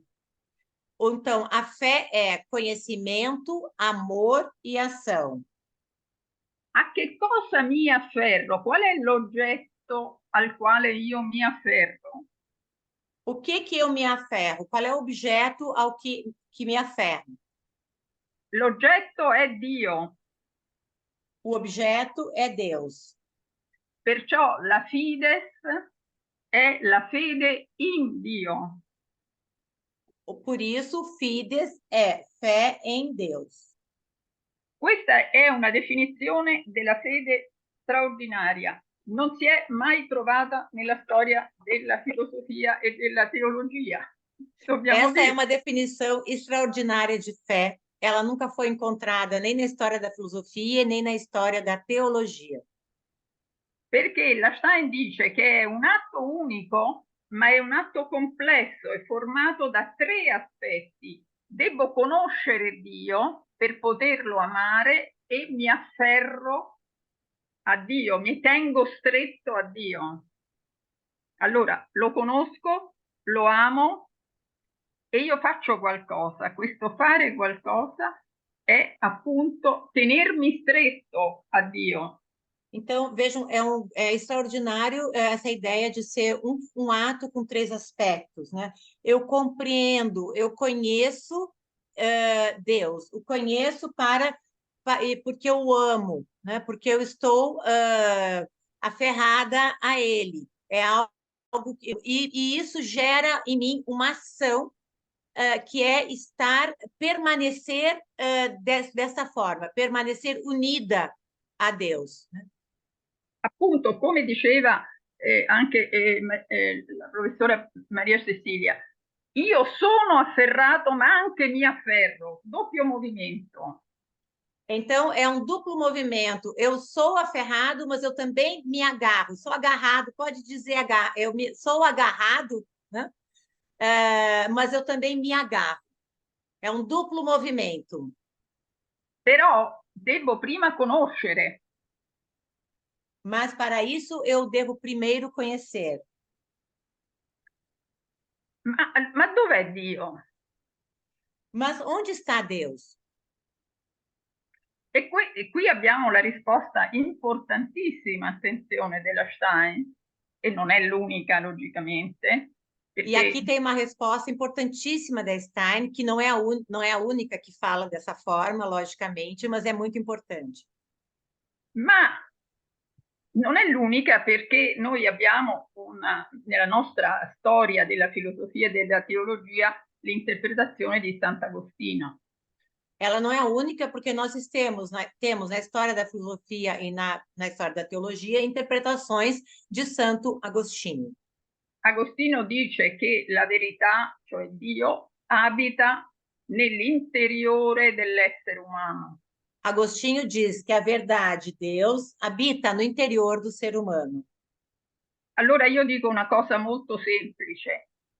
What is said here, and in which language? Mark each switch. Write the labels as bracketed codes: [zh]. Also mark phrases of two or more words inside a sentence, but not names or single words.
[pt] Ou então, a fé é conhecimento, amor e ação. [it] A che cosa mi afferro? Qual è l'oggetto al quale io mi afferro? [pt] O que eu me aferro? Qual é o objeto ao que me aferro? [it] L'oggetto è Dio, [pt] O objeto é Deus. [it] perciò la fides è la fede in Dio. [pt] Por isso, fides é fé em Deus. [it] Questa è una definizione della fede straordinaria. Non si è mai trovata nella storia della filosofia e della teologia. Dobbiamo [pt] Essa é [it] dire. [pt] uma definição extraordinária de fé. Ela nunca foi encontrada nem na história da filosofia, nem na história da teologia. [it] Perché la Stein dice che è un atto unico, ma è un atto complesso, è formato da 3 aspetti. Devo conoscere Dio per poterlo amare e mi afferro a Dio, mi tengo stretto a Dio. Allora, lo conosco, lo amo e io faccio qualcosa. Questo fare qualcosa è appunto tenermi stretto a Dio. [pt] Então, vejam, é extraordinário essa ideia de ser um ato com 3 aspectos, né? Eu compreendo, eu conheço Deus, o conheço porque eu amo, né? Porque eu estou aferrada a Ele. É algo e isso gera em mim uma ação que é permanecer dessa forma, permanecer unida a Deus, né? [it] Appunto, come diceva anche la professora Maria Cecilia, io sono afferrato ma anche mi afferro, doppio movimento. [pt] Então, é um duplo movimento. Eu sou aferrado, mas eu também me agarro. Sou agarrado, pode dizer sou agarrado, né? Mas eu também me agarro. É um duplo movimento. [it] Però devo prima conoscere. [pt] Mas para isso eu devo primeiro conhecer. [it] Ma dov'è Dio? [pt] Mas onde está Deus? [it] E qui abbiamo la risposta importantissima, attenzione, della Stein, e non è l'unica, logicamente. [pt] E aqui tem uma resposta importantíssima da Stein, que não é a única que fala dessa forma, logicamente, mas é muito importante. [it] Ma non è l'unica perché noi abbiamo nella nostra storia della filosofia e della teologia l'interpretazione di Sant'Agostino. [pt] Ela não é a única porque nós temos na história da filosofia e na história da teologia interpretações de Santo Agostinho. [it] Agostino dice che la verità, cioè Dio, abita nell'interiore dell'essere umano. [pt] Agostinho diz que a verdade, Deus, habita no interior do ser humano. [it] Allora io dico una cosa molto semplice.